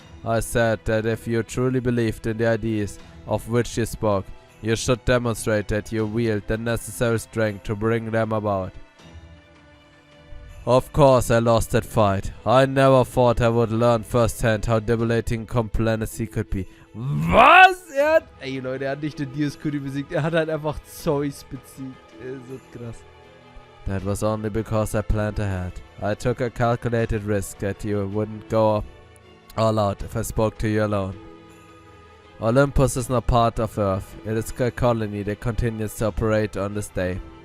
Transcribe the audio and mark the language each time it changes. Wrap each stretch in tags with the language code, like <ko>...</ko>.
<en>I said that if you truly believed in the ideas of which you spoke, you should demonstrate that you wield the necessary strength to bring them about. Of course I lost that fight. I never thought I would learn firsthand how debilitating complacency could be.</en> <de>Was? Ey Leute, er hat nicht den Dioscuri besiegt, er hat halt einfach Zeus besiegt. So krass.</de> <en>That was only because I planned ahead. I took a calculated risk that you wouldn't go all out if I spoke to you alone. Olympus is not part of Earth. It is a colony that continues to operate on this day.</en>